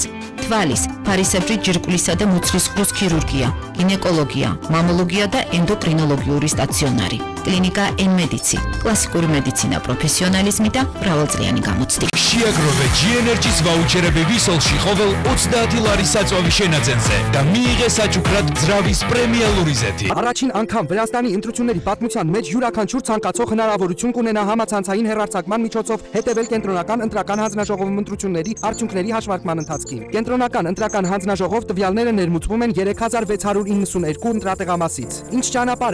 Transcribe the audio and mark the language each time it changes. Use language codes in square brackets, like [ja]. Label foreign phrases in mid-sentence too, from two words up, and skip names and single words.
[ka] თვალის, ფარისებრი ჯირკვლისა და მუცლის ყრუს ქირურგია, გინეკოლოგია, მამოლოგია და ენდოკრინოლოგიური სტაციონარი. კლინიკა ემედიცი, კლასიკური მედიცინა, პროფესიონალიზმი და მრავალწლიანი გამოცდი. შეაგროვე G-Energy-ს ვაუჩერები ვისოლში ყოველ 30 ლარის საწვავი შენაძენზე და მიიღე საჩუქრად ძრავის პრემიალური ზეთი. [hy] Առաջին անգամ Վրաստանի ընտրությունների պատմության մեջ յուրաքանչյուր ցանկացող հնարավորություն կունենա համացանցային հեռարձակման միջոցով հետևել կենտրոնական ընտրական հանձնաժողովի ընտրությունների արդյունքների հաշվարկման ընթացքին։ Կենտրոնական ընտրական հանձնաժողով տվյալները ներմուծվում են 3692 ընտրատեղամասից։ Ինչ ճանապարհ